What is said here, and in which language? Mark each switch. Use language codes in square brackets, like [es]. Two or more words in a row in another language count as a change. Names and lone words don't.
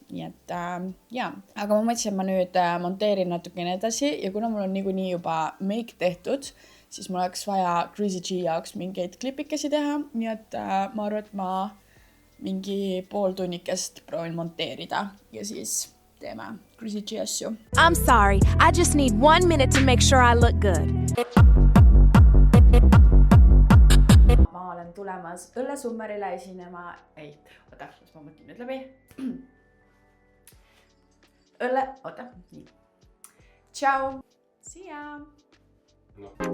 [et] Nii et ja, aga ma mõtlesin, et ma nüüd monteerin natukene edasi ja kuna mul on niikuinii juba make tehtud, siis mul oleks vaja Crazy G jaoks mingeid klipikesi teha, nii et ma arvan, et ma mingi pool tunnikest proovin monteerida ja siis teeme Crazy G asju. [en] I'm sorry, I just need 1 minute to make sure I look good. [et] Ma olen tulemas Õllesummerile esinema. Ei, oota, mis ma mõtlen nüüd läbi. Oota, nii. [en] Ciao. See ya. No.